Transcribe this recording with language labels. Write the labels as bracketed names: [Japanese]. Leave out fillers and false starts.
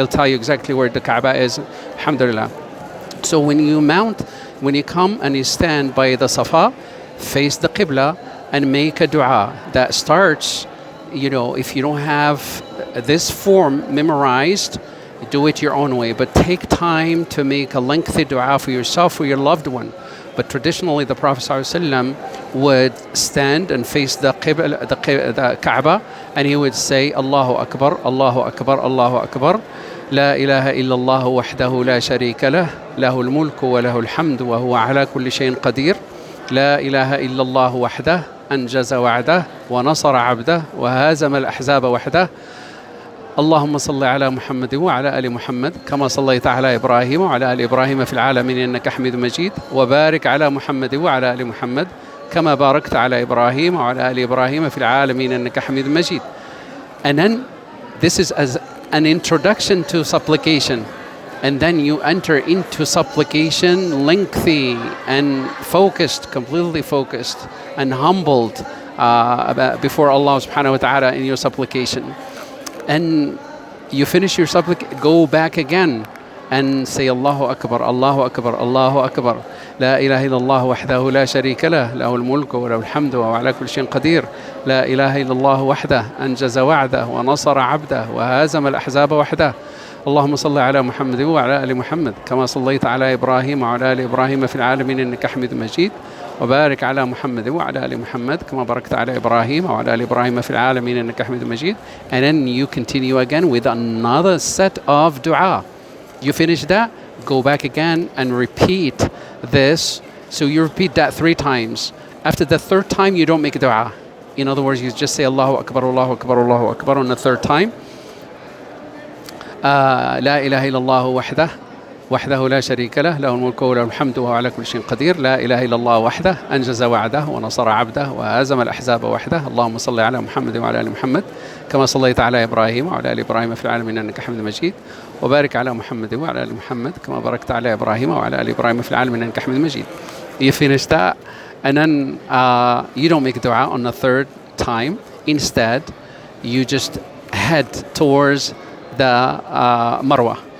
[English] It'll tell you exactly where the Kaaba is. Alhamdulillah. So when you come and you stand by the Safa, face the Qibla and make a dua that starts, if you don't have this form memorized, do it your own way, but take time to make a lengthy dua for yourself or your loved one. But traditionally the Prophet ﷺ would stand and face the Qibla, the Kaaba, and he would say, [Arabic] Allahu Akbar, Allahu Akbar, Allahu Akbar. لا إله إلا الله وحده لا شريك له له الملك وله الحمد وهو على كل شيء قدير لا إله إلا الله وحده أنجز وعده ونصر عبده وهزم الأحزاب وحده اللهم صل على محمد وعلى آل محمد كما صليت على إبراهيم وعلى آل إبراهيم في العالمين إنك حميد مجيد وبارك على محمد وعلى آل محمد كما باركت على إبراهيم وعلى آل إبراهيم في العالمين إنك حميد مجيد. [English] And then this is as an introduction to supplication, and then you enter into supplication lengthy and focused, completely focused and humbled before Allah subhanahu wa ta'ala in your supplication. And you finish your supplication, go back again and say [Arabic] Allahu Akbar, Allahu Akbar, Allahu Akbar. لا إله إلا الله وحده لا شريك له له الملك وله الحمد وهو على كل شيء قدير لا إله إلا الله وحده أنجز وعده ونصر عبده وهزم الأحزاب وحده اللهم صل على محمد وعلى آل محمد كما صليت على إبراهيم وعلى آل إبراهيم في العالمين إنك حميد مجيد وبارك على محمد وعلى آل محمد كما باركت على إبراهيم وعلى آل إبراهيم في العالمين إنك حميد مجيد. [English] And then you continue again with another set of dua. You finish that, go back again and repeat this. So you repeat that 3 times. After the 3rd time, you don't make a dua. In other words, you just say [Arabic] Allahu Akbar, Allahu Akbar, Allahu Akbar [English] on the 3rd time. [Arabic] لا إله إلا الله وحده لا شريك له له الملك وله الحمد وهو على كل شيء قدير لا إله إلا الله وحده أنجز وعده ونصر عبده وهزم الأحزاب وحده اللهم صل على محمد وعلى آل محمد كما صليت على إبراهيم وعلى آل إبراهيم في العالمين إنك حميد مجيد وبارك على محمد وعلى آل محمد كما باركت على إبراهيم وعلى آل إبراهيم في العالمين إنك حميد مجيد. [English] You finish that, and then you don't make dua on the third time. Instead, you just head towards the MARWA.